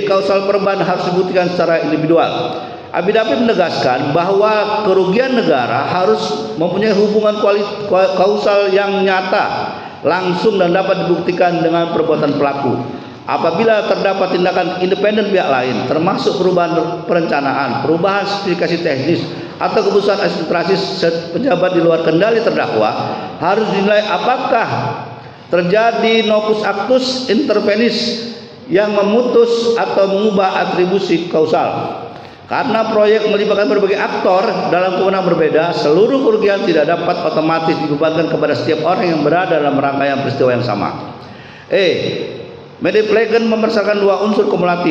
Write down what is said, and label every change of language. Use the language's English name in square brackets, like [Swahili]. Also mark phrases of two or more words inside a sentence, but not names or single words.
[Indonesian] Kausal perubahan harus dibuktikan secara individual. Affidavit menegaskan bahwa kerugian negara harus mempunyai hubungan kausal yang nyata, langsung dan dapat dibuktikan dengan perbuatan pelaku. Apabila terdapat tindakan independen pihak lain, termasuk perubahan perencanaan, perubahan spesifikasi teknis, atau keputusan administrasi pejabat di luar kendali terdakwa, harus dinilai apakah terjadi [Latin] novus actus intervenis [Indonesian] yang memutus atau mengubah atribusi kausal. Karena proyek melibatkan berbagai aktor dalam kewenangan berbeda, seluruh kerugian tidak dapat otomatis dibebankan kepada setiap orang yang berada dalam rangkaian peristiwa yang sama. Mediplegan memberdasarkan dua unsur kumulatif.